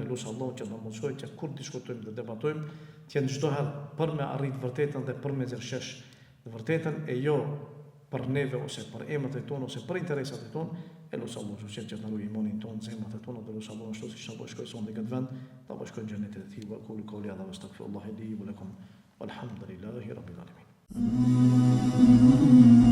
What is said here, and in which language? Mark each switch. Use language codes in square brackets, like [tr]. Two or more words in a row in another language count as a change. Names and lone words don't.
[sq] Lutë Allahu që na mundsoj që kur diskutojmë dhe debatojmë, të jenë çdo herë për me arrit vërtetën dhe për me zërshesh vërtetën e jo për neve ose për emrat e tonë ose për interesat e tonë. Lutë [ar] الله سبحانه [sq] që na ruaj imanin tonë, zemrat e tona, dhe lutë Allahu ashtu siç na bëj shkojson në këtë vend, ta bëj shkojnë xhenetin e tij. [ar] وأقول قولي هذا وأستغفر الله لي ولكم والحمد لله رب العالمين.